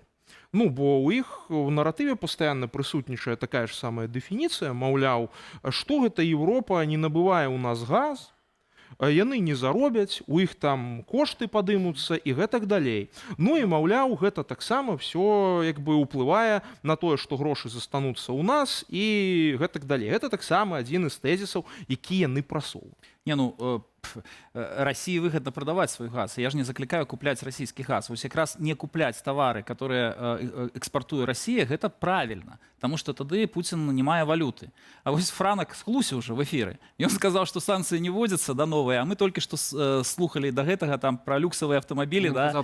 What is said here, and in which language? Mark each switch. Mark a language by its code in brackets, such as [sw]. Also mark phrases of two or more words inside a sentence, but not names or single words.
[be] Ну, бо ў іх у наратыве пастаянна прысутнічае такая ж самая дэфініцыя, маўляў, што гэта Еўропа не набывае ў нас газ, яны не заробяць, у іх там кошты падымуцца і гэтак далей. Ну і, маўляў, гэта таксама все як бы ўплывае на тое, што грошы застануцца ў нас і гэтак далей. Гэта таксама адзін з тэзісаў, які яны прасоўваюць. [ru] Не, ну, России выгодно продавать свой газ. Я же не закликаю куплять российский газ. Вот как раз не куплять товары, которые экспортует Россия, это правильно. Потому что тогда Путин не мае валюты. А вот Франок схлусил уже в эфире. И он сказал, что санкции не вводятся, да, новые. А мы только что слухали до этого там про люксовые автомобили, да.